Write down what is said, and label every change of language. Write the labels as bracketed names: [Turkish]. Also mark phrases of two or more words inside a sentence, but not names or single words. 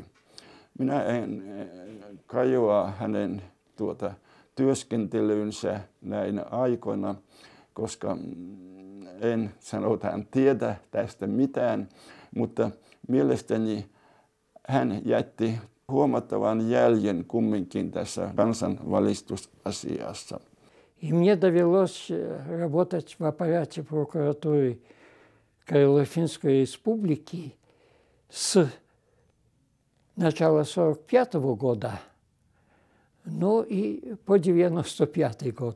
[Finnish] Minä en kajoa hänen työskentelynsä näinä aikoina, koska en sanotaan tiedä tästä mitään, mutta mielestäni hän jätti huomattavan jäljen kumminkin tässä kansanvalistusasiassa. [Russian] И мне довелось работать в аппарате прокуратуры Карело-Финской республики с начала 1945 года, ну и по 1995 год.